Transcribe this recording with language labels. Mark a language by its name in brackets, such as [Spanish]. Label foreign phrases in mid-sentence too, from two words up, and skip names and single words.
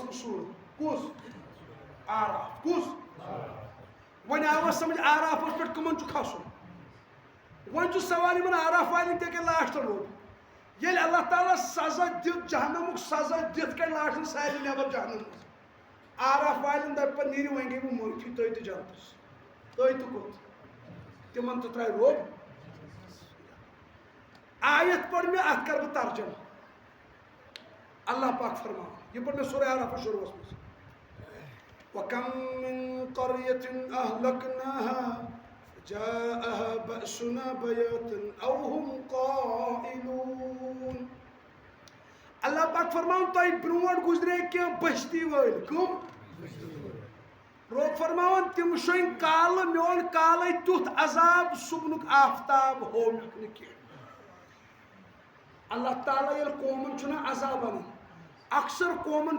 [Kashmiri] منٛز سوٗر کُس اعراف کُس وۄنۍ آوا سمجھ اعرافس پٮ۪ٹھ کٕمن چھُ کھسُن وۄنۍ چھُ سوال یِمن اعراف والٮ۪ن تہِ کَرِ لاسٹس روٚب ییٚلہِ اللہ تعالیٰ سزا دِیُت جہنمُک سزا دِتھ کڑِ لاسٹس سارے نٮ۪بر جہنم منٛز اعراف والٮ۪ن دپہِ پتہٕ نیٖرِو وۄنۍ گٔے بہٕ معٲفی تُہۍ تہِ جنتس تُہۍ تہِ کوٚت تِمن تہِ ترٛایہِ روٚب آیت پٔر مےٚ اتھ کر بہٕ ترجمہ اللہ پاک فرماوان یہِ پٔر مےٚ سورُے اعرافس شروٗعس منٛز [Arabic] وَكَم مِن قَرْيَةٍ أَهْلَكْنَاهَا جاءها بأسنا بياتا أو هم قائلون [Kashmiri] اللہ پاک فرماؤن تۄہہِ برونٛٹھ گُزرے کینٛہہ بستی وٲلۍ کٕم رۄب فرماوان تِم شۄنٛگۍ کالہٕ میون کالے تیُتھ عذاب صُبنُک آفتاب ہووُکھ نہٕ کینٛہہ اللہ تعالیٰ ییٚلہِ قومن چھُنہ عذاب انان اکثر قومن